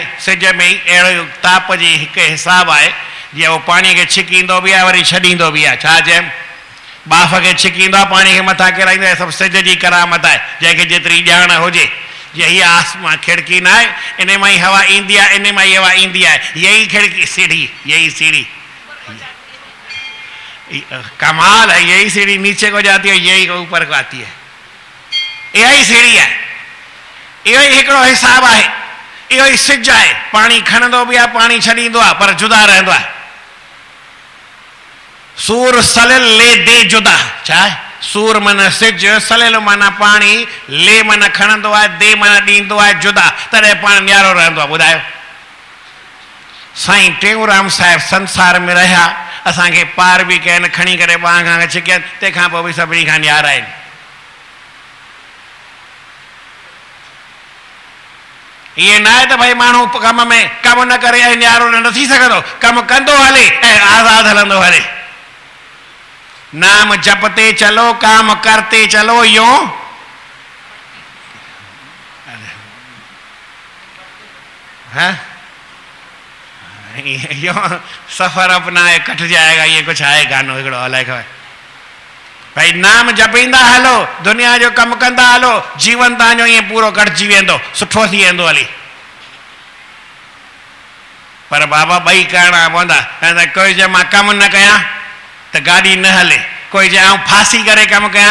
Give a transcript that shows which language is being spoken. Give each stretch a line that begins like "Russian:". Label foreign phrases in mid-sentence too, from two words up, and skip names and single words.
Sindhi: सिज में ई अहिड़ो ताप जी हिकु हिसाबु आहे, जीअं उहो पाणीअ खे छिकींदो बि आहे, वरी छॾींदो बि आहे। छा चइमि, बाफ़ खे छिकींदो आहे, पाणी खे मथां किराईंदो आहे। सभु सिज जी करामत आहे, जंहिंखे जेतिरी ॼाण हुजे। जीअं हीअ आसमान खिड़की न आहे, इन मां ई हवा ईंदी आहे, इन मां ई हवा ईंदी आहे। इहा ई खिड़की सीढ़ी, इहा ई सीढ़ी।
Hindi: कमाल है, यही सीढ़ी नीचे को जाती है, यही को ऊपर को आती है, यही सीढ़ी है, यही हिकिड़ो हिसाब है, यही सिज है।
Sindhi: पानी खणंदो भी आहे, पानी छॾींदो आहे, पर जुदा रहंदो आहे। सूर सलिल ले दे जुदा, छा आहे? सूर माना सिज, सलिल माना पानी, ले माना खणंदो आहे, दे माना ॾींदो आहे जुदा, तॾहिं पाण न्यारो रहंदो आहे। ॿुधायो, साईं टेऊंराम साहिब संसार में रहिया, असांखे पार बि कयनि, खणी करे ॿांह खां छिकनि, तंहिंखां पोइ बि सभिनी खां न्यारा आहिनि। ये ना है तो भाई मानू कम में कम न करे ऐं न्यारो न थी सघंदो, कम कंदो हले ऐं आज़ाद हलंदो हले।
Hindi: नाम जपते चलो, काम करते चलो, यूं है यो सफर अपना है कट जाएगा,
Sindhi: ये कुछ आहे गानो हिकिड़ो अलाए खबर। भाई नाम जपींदा हलो, दुनिया जो कम कंदा हलो, जीवन तव्हांजो ईअं पूरो कटिजी वेंदो, सुठो थी वेंदो हली। पर बाबा ॿई करणा पवंदा। कोई चए मां कमु न कयां त गाॾी न हले, कोई चए आउं फांसी करे कमु कयां।